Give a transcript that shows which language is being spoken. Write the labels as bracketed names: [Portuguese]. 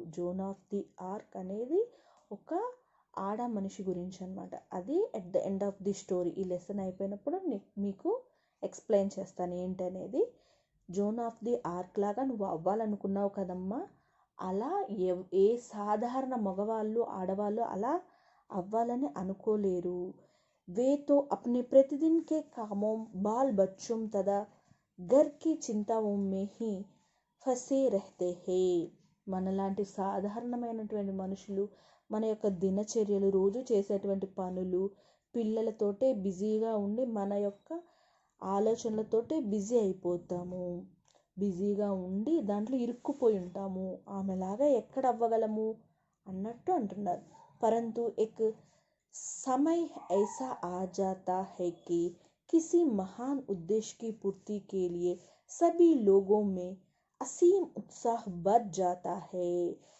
[Telugu] Zone of the ark అనేది ఒక ఆడ మనిషి గురించి అన్నమాట. అది [English] At the end of the story. [Telugu] ఈ లెసన్ అయిపోయినప్పుడు మీకు ఎక్స్ప్లెయిన్ చేస్తాను ఏంటనేది. జోన్ ఆఫ్ ది ఆర్క్ లాగా నువ్వు అవ్వాలనుకున్నావు కదమ్మా, అలా ఏ సాధారణ మగవాళ్ళు ఆడవాళ్ళు అలా అవ్వాలని అనుకోలేరు. [Hindi] वे तो अपने प्रतिदिन के कामों बाल बच्चों तथा घर की चिंताओं में ही ఫసే రహతే హే. [Telugu] మనలాంటి సాధారణమైనటువంటి మనుషులు మన యొక్క దినచర్యలు, రోజు చేసేటువంటి పనులు, పిల్లలతోటే బిజీగా ఉండి మన యొక్క ఆలోచనలతోటే బిజీ అయిపోతాము. బిజీగా ఉండి దాంట్లో ఇరుక్కుపోయి ఉంటాము. ఆమెలాగా ఎక్కడ అవ్వగలము అన్నట్టు అంటున్నారు. [Hindi] పరంతు ఎక్ समय ऐसा आ जाता है कि किसी महान उद्देश्य की पूर्ति के लिए सभी लोगों में అసీం ఉత్సాహ బర్ జాతా హే.